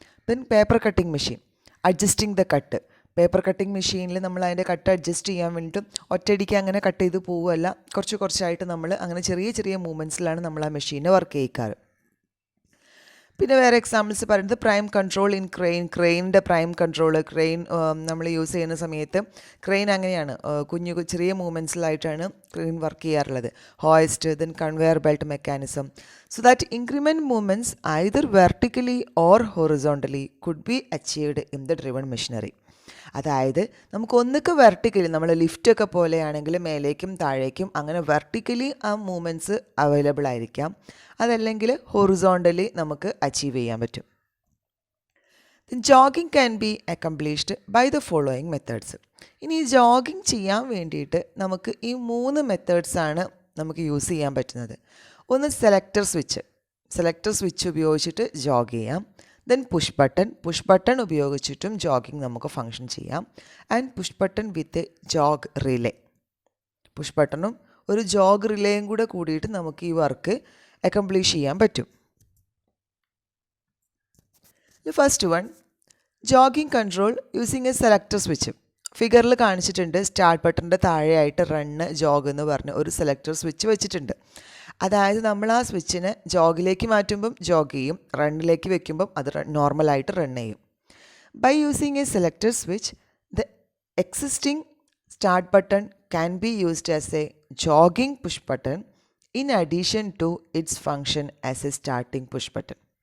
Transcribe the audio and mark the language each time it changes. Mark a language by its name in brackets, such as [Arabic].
[Malayalam] പിന്നെ paper cutting machine, [English] Adjusting the cut. [Malayalam] Paper cutting മെഷീനിൽ നമ്മൾ അതിൻ്റെ കട്ട് അഡ്ജസ്റ്റ് ചെയ്യാൻ വേണ്ടിയിട്ട് ഒറ്റയടിക്ക് അങ്ങനെ കട്ട് ചെയ്ത് പോവുകയല്ല, കുറച്ചായിട്ട് നമ്മൾ അങ്ങനെ ചെറിയ ചെറിയ മൂവ്മെൻറ്റ്സിലാണ് നമ്മൾ ആ മെഷീനെ വർക്ക് ചെയ്യിക്കാറ്. പിന്നെ വേറെ എക്സാമ്പിൾസ് പറയുന്നത് prime control in ക്രെയിനിൻ്റെ prime control. നമ്മൾ യൂസ് ചെയ്യുന്ന സമയത്ത് ക്രെയിൻ അങ്ങനെയാണ്, ചെറിയ മൂവ്മെൻറ്റ്സിലായിട്ടാണ് ക്രെയിൻ വർക്ക് ചെയ്യാറുള്ളത്. [English] Hoist, then conveyor belt mechanism. So that increment movements either vertically or horizontally could be achieved in the driven machinery. [Malayalam] അതായത് നമുക്ക് ഒന്നൊക്കെ വെർട്ടിക്കലി, നമ്മൾ ലിഫ്റ്റൊക്കെ പോലെയാണെങ്കിൽ മേലേക്കും താഴേക്കും അങ്ങനെ വെർട്ടിക്കലി ആ മൂവ്മെൻറ്റ്സ് അവൈലബിൾ ആയിരിക്കാം. അതല്ലെങ്കിൽ ഹൊറിസോണ്ടലി നമുക്ക് അച്ചീവ് ചെയ്യാൻ പറ്റും. [English] Jogging can be accomplished by the following methods. [Malayalam] ഇനി ഈ ജോഗിങ് ചെയ്യാൻ വേണ്ടിയിട്ട് നമുക്ക് ഈ 3 മെത്തേഡ്സാണ് നമുക്ക് യൂസ് ചെയ്യാൻ പറ്റുന്നത്. ഒന്ന് സെലക്ടർ സ്വിച്ച് ഉപയോഗിച്ചിട്ട് ജോഗ് ചെയ്യാം. ദെൻ പുഷ് ബട്ടൺ ഉപയോഗിച്ചിട്ടും ജോഗിങ് നമുക്ക് ഫങ്ഷൻ ചെയ്യാം. [English] And push button with jog relay. [Malayalam] Push ബട്ടണും ഒരു ജോഗ് റിലേയും കൂടെ കൂടിയിട്ട് നമുക്ക് ഈ വർക്ക് അക്കംപ്ലീഷ് ചെയ്യാൻ പറ്റും. [English] The first one, jogging control using a selector switch. [Malayalam] ഫിഗറിൽ കാണിച്ചിട്ടുണ്ട് സ്റ്റാർട്ട് ബട്ടണിൻ്റെ താഴെയായിട്ട് റണ്ണ് ജോഗ് എന്ന് പറഞ്ഞ് ഒരു സെലക്ടർ സ്വിച്ച് വെച്ചിട്ടുണ്ട്. അതായത് നമ്മൾ ആ സ്വിച്ചിനെ ജോഗിലേക്ക് മാറ്റുമ്പം ജോഗ് ചെയ്യും, റണ്ണിലേക്ക് വെക്കുമ്പം അത് നോർമലായിട്ട് റൺ ചെയ്യും. [English] By using a selector switch the existing start button can be used as a jogging push button in addition to its function as a starting push button.